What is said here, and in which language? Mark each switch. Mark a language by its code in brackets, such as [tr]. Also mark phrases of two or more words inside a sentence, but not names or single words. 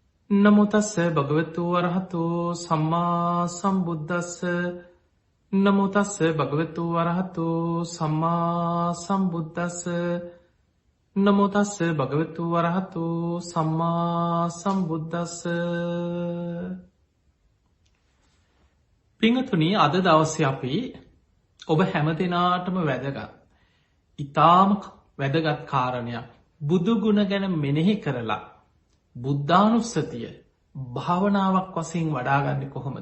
[pi] නමෝ තස්ස භගවතු වරහතෝ සම්මා සම්බුද්දස්ස නමෝ තස්ස භගවතු වරහතෝ සම්මා සම්බුද්දස්ස නමෝ තස්ස භගවතු වරහතෝ සම්මා සම්බුද්දස්ස. [si] පිංගතුනි, අද දවසේ අපි ඔබ හැමදෙනාටම වැදගත්, ඊටාම වැදගත් කාරණයක් බුදු ගුණ ගැන මෙනෙහි කරලා බුද්ධානුස්සතිය භාවනාවක් වශයෙන් වඩාගන්නේ කොහොමද?